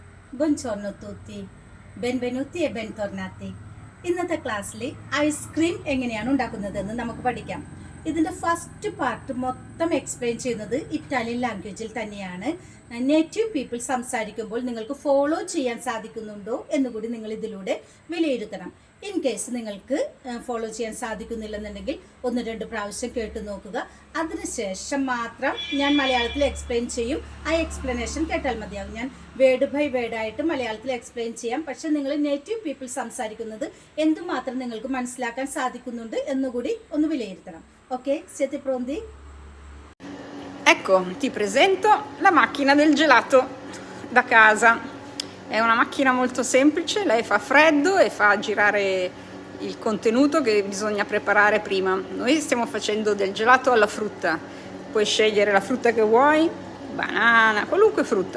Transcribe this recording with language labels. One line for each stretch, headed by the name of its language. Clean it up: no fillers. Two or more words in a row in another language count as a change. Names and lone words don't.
Italian: Buongiorno tutti, benvenuti e bentornati.
Malayalam: ഇന്നത്തെ ക്ലാസ്സിൽ ഐസ്ക്രീം എങ്ങനെയാണ് ഉണ്ടാക്കുന്നതെന്ന് നമുക്ക് പഠിക്കാം. ഇതിൻ്റെ
English: first part
Malayalam: മൊത്തം എക്സ്പ്ലെയിൻ ചെയ്യുന്നത്
English: Italian language
Malayalam: തന്നെയാണ്.
English: native people
Malayalam: സംസാരിക്കുമ്പോൾ നിങ്ങൾക്ക് ഫോളോ ചെയ്യാൻ സാധിക്കുന്നുണ്ടോ എന്നുകൂടി നിങ്ങൾ ഇതിലൂടെ വിലയിരുത്തണം.
English: in case
Malayalam: നിങ്ങൾക്ക് ഫോളോ ചെയ്യാൻ സാധിക്കുന്നില്ലെന്നുണ്ടെങ്കിൽ 1-2 പ്രാവശ്യം കേട്ട് നോക്കുക. അതിനുശേഷം മാത്രം ഞാൻ മലയാളത്തിൽ എക്സ്പ്ലെയിൻ ചെയ്യും. ആ എക്സ്പ്ലനേഷൻ കേട്ടാൽ മതിയാകും. ഞാൻ
English: word by word
Malayalam: ആയിട്ട് മലയാളത്തിൽ എക്സ്പ്ലെയിൻ ചെയ്യാം. പക്ഷെ നിങ്ങൾ
English: native people
Malayalam: സംസാരിക്കുന്നത് എന്തുമാത്രം നിങ്ങൾക്ക് മനസ്സിലാക്കാൻ സാധിക്കുന്നുണ്ട് എന്നുകൂടി ഒന്ന് വിലയിരുത്തണം. ഓക്കെ,
Italian: siete pronti? Ecco, ti presento la macchina del gelato da casa. È una macchina molto semplice, lei fa freddo e fa girare il contenuto che bisogna preparare prima. Noi stiamo facendo del gelato alla frutta. Puoi scegliere la frutta che vuoi, banana, qualunque frutta.